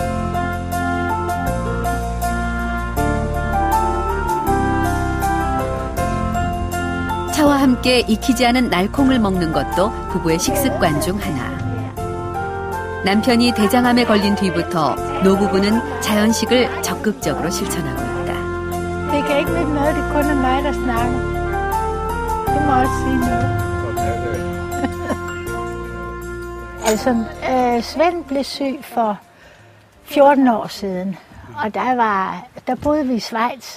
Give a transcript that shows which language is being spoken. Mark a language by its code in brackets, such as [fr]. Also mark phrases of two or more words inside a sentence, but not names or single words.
[ko] 차와 함께 익히지 않은 날콩을 먹는 것도 부부의 식습관 중 하나. 남편이 대장암에 걸린 뒤부터 노부부는 자연식을 적극적으로 실천하고 있다. [da] Det kan ikke nytte noget, det kun er mig, der snakker. Det må også sige noget. Altså, Svend blev syg for 14 år siden, og der boede vi i Schweiz.